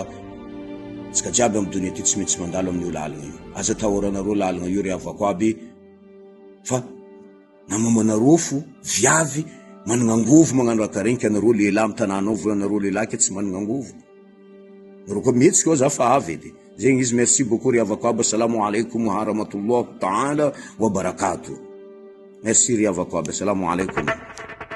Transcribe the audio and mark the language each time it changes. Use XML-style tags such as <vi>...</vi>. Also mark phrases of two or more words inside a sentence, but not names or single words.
<mg>Tsika jiaby amin'ny donia ty tsy maintsy mandalo amin'io lalagna io. Aza tahoranareo lalagna io ry havako aby, fa namamanareo fo viavy managna angovo magnano raha karaha igny, ka nareo lehilahy mitananao volanareo lehilahy ke tsy managna angovo. Nareo koa mihetsika za fa avy edy. Zegny izy,</mg> <fr>merci beaucoup</fr> <mg>ry havako aby.</mg> <ar>السلام عليكم ورحمة الله تعالى وبركاته.</ar> <mg>Merci ry havako aby.</mg> <ar>السلام عليكم.</ar>